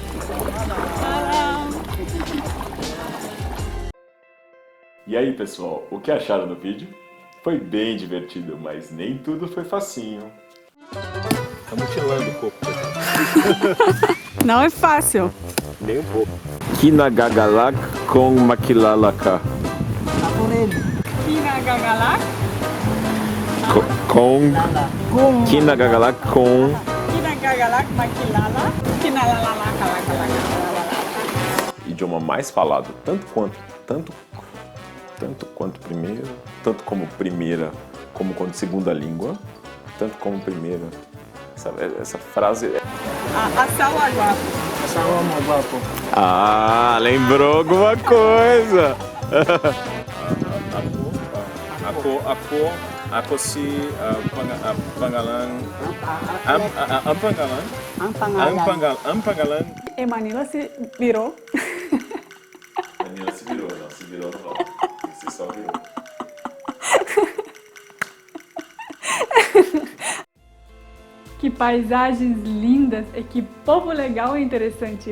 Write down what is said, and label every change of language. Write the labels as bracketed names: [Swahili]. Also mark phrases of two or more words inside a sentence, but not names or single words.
[Portuguese] E aí, pessoal, o que acharam do vídeo? Foi bem divertido, mas nem tudo foi facinho. Tá mutilando o coco. Não é fácil. Nem um pouco. [Filipino] Kinagagalak com maquilalaka. Ako rin. Kinagagalak. Com... Kung Kinagagalak com... Kinagagalak makilala. Kinalalalakalakalaka. [Portuguese] Idioma mais falado, tanto quanto primeira, tanto como primeira, como quanto segunda língua, tanto como primeira. Essa frase é... [Filipino] Asawa guapo. asawa mo, gwapo. [Portuguese] Ah, lembrou alguma coisa! [Filipino] Ako si pangalan ang pangalan [Portuguese] E Manila se virou. Danilo se virou, não. Se virou não. Você só virou. Que paisagens lindas e que povo legal e interessante.